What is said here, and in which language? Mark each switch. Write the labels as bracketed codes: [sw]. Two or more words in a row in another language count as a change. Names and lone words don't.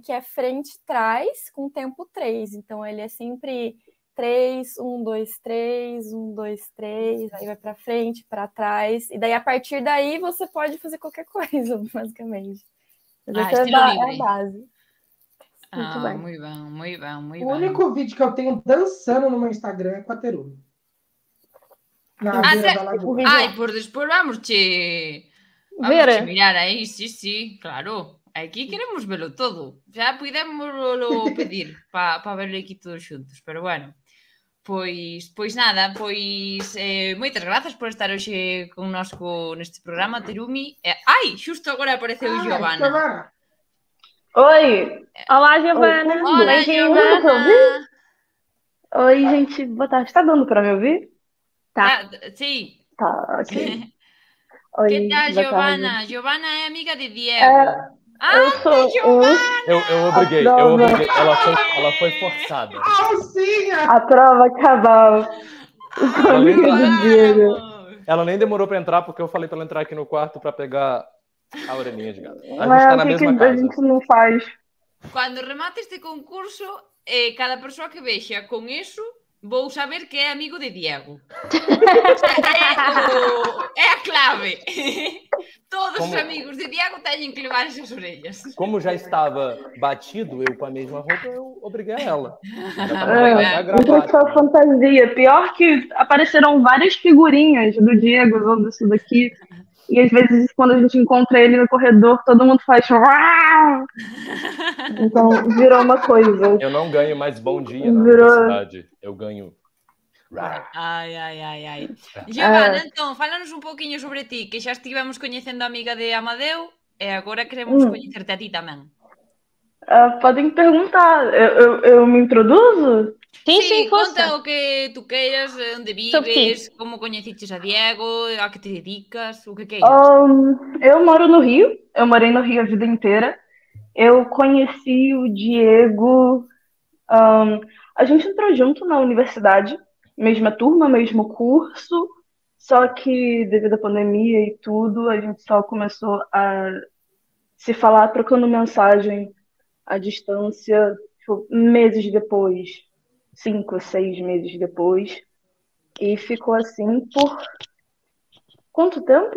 [pt] Que é frente e trás, com tempo 3. Então, ele é sempre 3, 1, 2, 3, 1, 2, 3, aí vai para frente, para trás, e daí a partir daí você pode fazer qualquer coisa, basicamente. Essa é a base. Muito bem. Muito bem. O único vídeo que eu tenho dançando no meu Instagram é com a Terumi. Na beira da lagoa. [gl] Ai, por depois vamos mirar aí, sí, claro. Aquí queremos verlo todo. Já podemos pedir para verlo aquí todos xuntos, pero bueno. Pois nada, moitas grazas por estar hoxe connosco neste programa, Terumi. Xusto agora apareceu Giovanna. [pt] Oi! Olá, Giovanna! Olá, Giovanna! Oi, gente, boa tarde. Tá dando para me ouvir? Tá. Sim. Tá, ok. [gl] Oi, que tal, Giovanna? [pt] Tarde. [gl] Giovanna é amiga de Diego. [pt] Eu sou Eu obriguei. Ela foi forçada. Alcinha! A prova cabal. Ela nem demorou pra entrar, porque eu falei pra ela entrar aqui no quarto pra pegar a orelhinha de gato. A gente Mas tá na mesma casa. A gente não faz. [gl] Quando remate este concurso, cada pessoa que vexa con eso, vou saber que é amigo de Diego. É a clave. Todos os amigos de Diego teñen que levar esas orelhas. [pt] Como já estava batido, eu com a mesma roupa, eu obriguei a ela. Só fantasia. Pior que apareceram várias figurinhas do Diego usando isso daqui. E às vezes, quando a gente encontra ele no corredor, todo mundo faz... Então, virou uma coisa. Eu não ganho mais bom dia na universidade. Eu ganho... Ai. Giovanna, então, [gl] fala-nos un pouquiño sobre ti, que xa estivemos coñecendo a amiga de Amadeu e agora queremos coñecerte a ti tamén. [pt] Podem perguntar. Eu me introduzo? [gl] Sim, conta o que tu queiras, onde vives, como coñeciches a Diego, a que te dedicas, o que queiras. [pt] Eu moro no Rio, eu morei no Rio a vida inteira. Eu conheci o Diego, a gente entrou junto na universidade, mesma turma, mesmo curso, só que devido à pandemia e tudo, a gente só começou a se falar trocando mensagem à distância, tipo, meses depois, 5, 6 meses depois, e ficou assim por quanto tempo?